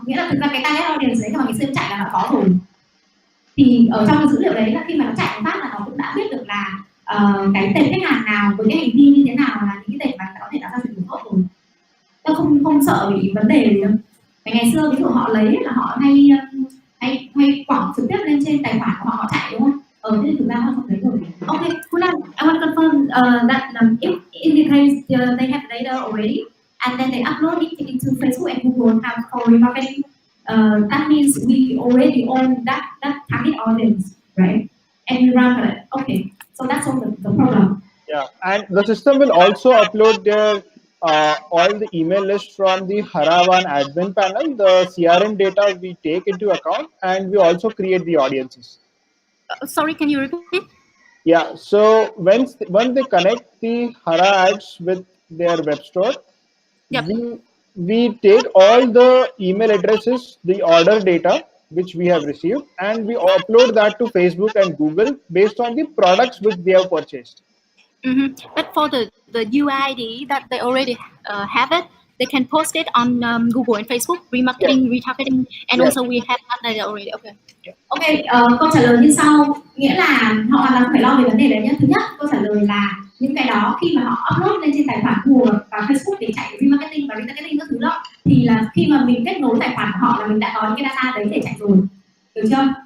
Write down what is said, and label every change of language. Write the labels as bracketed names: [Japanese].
[Vietnamese] Nghĩa là thực ra cái target audience đấy mà ngày xưa em chạy là nó có rồi, thì ở trong cái dữ liệu đấy là khi mà nó chạy một phát là nó cũng đã biết được là cái tệp khách hàng nào với cái hành vi như thế nào là những cái tệp mà có thể đã giao dịch được tốt rồi. Tôi không sợ bị vấn đề gì đâu. Ngày xưa ví dụ họ lấy là họ hay quảng trực tiếp lên trên tài khoản của họ chạy, đúng không? Thế thực ra họ không lấy rồi. [English] Okay, Kulan, I want to confirm that if in the case they have data already and then they upload it into Facebook and Google account for remarketing, that means we already own that target audience, right? And we run for it. Okay, so that's all the problem. Yeah, and the system will also upload their all the email list from the Haravan admin panel, the CRM data we take into account, and we also create the audiences. Sorry, can you repeat? Yeah, so when they connect the HaraAds with their web store, Yep. we take all the email addresses, the order data which we have received, and we upload that to Facebook and Google based on the products which they have purchased. But for the UID that they already have it, they can post it on Google and Facebook, remarketing, retargeting, and also we have that data already. Okay. [Vietnamese] Okay, câu trả lời như sau, nghĩa là họ hoàn toàn không phải lo về vấn đề đấy nhé. Thứ nhất, câu trả lời là những cái đó khi mà họ upload lên trên tài khoản Google và Facebook để chạy remarketing và retargeting các thứ đó, thì là khi mà mình kết nối tài khoản của họ là mình đã có những cái data đấy để chạy rồi, được chưa?